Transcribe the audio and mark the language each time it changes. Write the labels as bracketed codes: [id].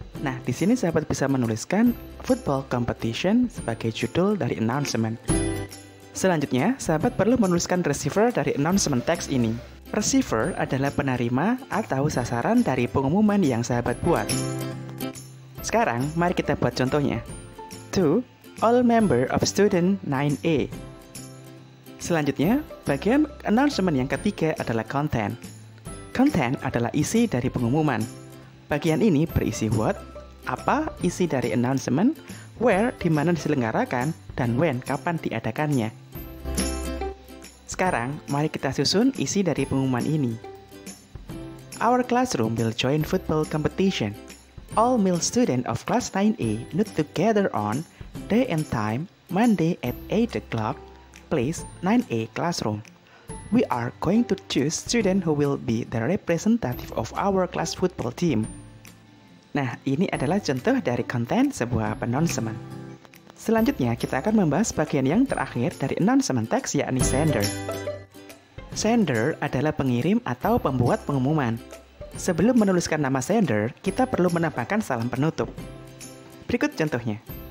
[id] Nah, di sini sahabat bisa menuliskan [en] football competition [id] sebagai judul dari announcement. Selanjutnya, sahabat perlu menuliskan receiver dari announcement text ini. Receiver adalah penerima atau sasaran dari pengumuman yang sahabat buat. Sekarang, mari kita buat contohnya. [en] To all member of student 9A. [id] Selanjutnya, bagian announcement yang ketiga adalah content. Content adalah isi dari pengumuman. Bagian ini berisi what, apa isi dari announcement, where, di mana diselenggarakan, dan when, kapan diadakannya. Sekarang, mari kita susun isi dari pengumuman ini. [en] Our classroom will join football competition. All male students of class 9A need to gather on day and time, Monday at 8 o'clock, place 9A classroom. We are going to choose student who will be the representative of our class football team. [id] Nah, ini adalah contoh dari konten sebuah announcement. Selanjutnya, kita akan membahas bagian yang terakhir dari announcement text, yakni sender. Sender adalah pengirim atau pembuat pengumuman. Sebelum menuliskan nama sender, kita perlu menambahkan salam penutup. Berikut contohnya.